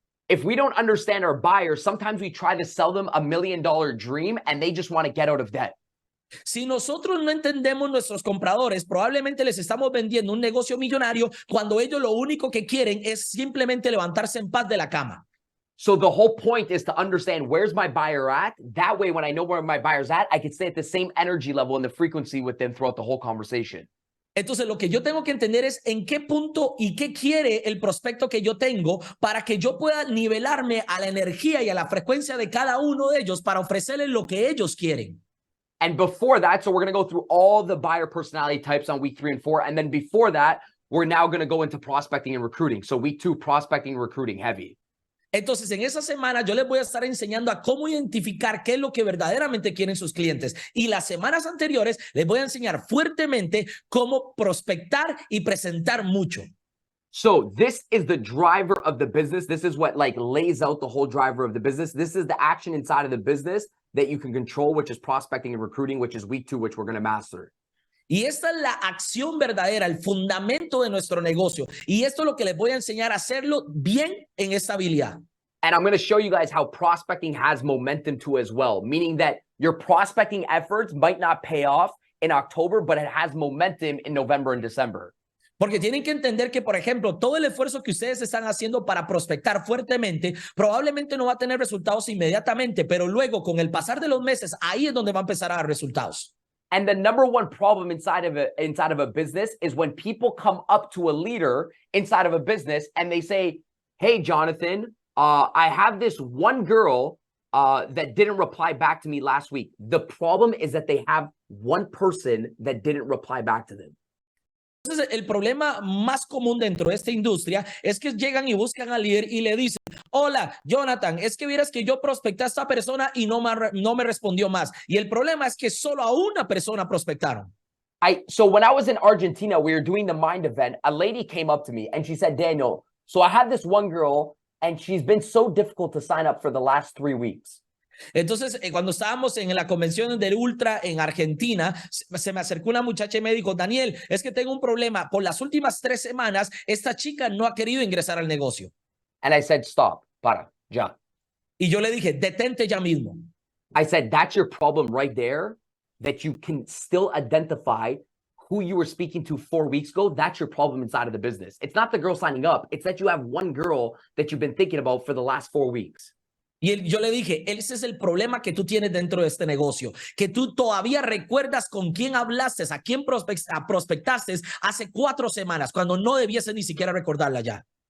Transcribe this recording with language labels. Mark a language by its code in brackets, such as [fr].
[en] If we don't understand our buyers, sometimes we try to sell them $1 million dream and they just want to get out of debt. [es] Si nosotros no entendemos nuestros compradores, probablemente les estamos vendiendo un negocio millonario cuando ellos lo único que quieren es simplemente levantarse en paz de la cama. [en] So the whole point is to understand where's my buyer at. That way, when I know where my buyer's at, I can stay at the same energy level and the frequency with them throughout the whole conversation. [es] Entonces, lo que yo tengo que entender es en qué punto y qué quiere el prospecto que yo tengo para que yo pueda nivelarme a la energía y a la frecuencia de cada uno de ellos para ofrecerles lo que ellos quieren. [en] And before that, so we're going to go through all the buyer personality types on week 3 and 4. And then before that, we're now going to go into prospecting and recruiting. So week 2, prospecting and recruiting heavy. [es] Entonces, en esa semana yo les voy a estar enseñando a cómo identificar qué es lo que verdaderamente quieren sus clientes. Y las semanas anteriores les voy a enseñar fuertemente cómo prospectar y presentar mucho. [en] So this is the driver of the business. This is what lays out the whole driver of the business. This is the action inside of the business that you can control, which is prospecting and recruiting, which is week 2, which we're going to master. [es] Y esta es la acción verdadera, el fundamento de nuestro negocio. Y esto es lo que les voy a enseñar a hacerlo bien en esta habilidad. [en] And I'm going to show you guys how prospecting has momentum too as well, meaning that your prospecting efforts might not pay off in October, but it has momentum in November and December. [es] Porque tienen que entender que, por ejemplo, todo el esfuerzo que ustedes están haciendo para prospectar fuertemente probablemente no va a tener resultados inmediatamente, pero luego, con el pasar de los meses, ahí es donde va a empezar a dar resultados. [en] And the number one problem inside of a business is when people come up to a leader inside of a business and they say, hey, Jonathan, I have this one girl that didn't reply back to me last week. The problem is that they have one person that didn't reply back to them. [es] Entonces, el problema más común dentro de esta industria es que llegan y buscan al líder y le dicen, hola, Jonathan, es que vieras que yo prospecté a esta persona y no me respondió más. Y el problema es que solo a una persona prospectaron. [en] So when I was in Argentina, we were doing the Mind event. A lady came up to me and she said, Daniel, so I have this one girl and she's been so difficult to sign up for the last 3 weeks. [es] Entonces, cuando estábamos en la convención del Ultra en Argentina, se me acercó una muchacha y me dijo, Daniel, es que tengo un problema. Por las últimas 3 semanas, esta chica no ha querido ingresar al negocio. [en] And I said, stop, [es] para, ya. Y yo le dije, detente ya mismo. [en] I said, that's your problem right there, that you can still identify who you were speaking to 4 weeks ago, that's your problem inside of the business. It's not the girl signing up. It's that you have one girl that you've been thinking about for the last 4 weeks. [es] Yo le dije, ese es el problema que tú tienes dentro de este negocio, que tú todavía recuerdas con quién hablaste, a quién prospectaste hace 4 semanas, cuando no debiese ni siquiera recordarla ya.